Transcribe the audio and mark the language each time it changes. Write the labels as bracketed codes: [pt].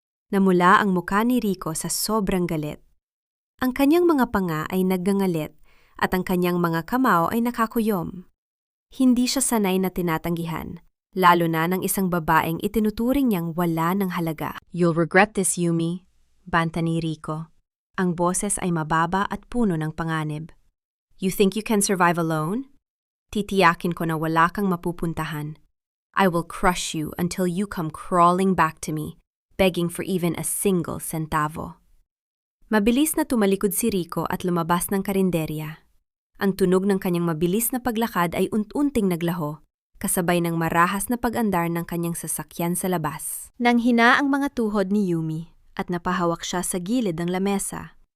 [tl] Namula ang mukha ni Rico sa sobrang galit. Ang kanyang mga panga ay naggangalit at ang kanyang mga kamao ay nakakuyom. Hindi siya sanay na tinatanggihan, lalo na ng isang babaeng itinuturing niyang wala ng halaga. [en] You'll regret this, [tl] Yumi, banta ni Rico. Ang boses ay mababa at puno ng panganib. [en] You think you can survive alone? [tl] Titiyakin ko na wala kang mapupuntahan. [en] I will crush you until you come crawling back to me, begging for even a single centavo. [tl] Mabilis na tumalikod si Rico at lumabas ng karinderya. Ang tunog ng kanyang mabilis na paglakad ay unti-unting naglaho, kasabay ng marahas na pag-andar ng kanyang sasakyan sa labas. Nanghina ang mga tuhod ni Yumi at napahawak siya sa gilid ng lamesa.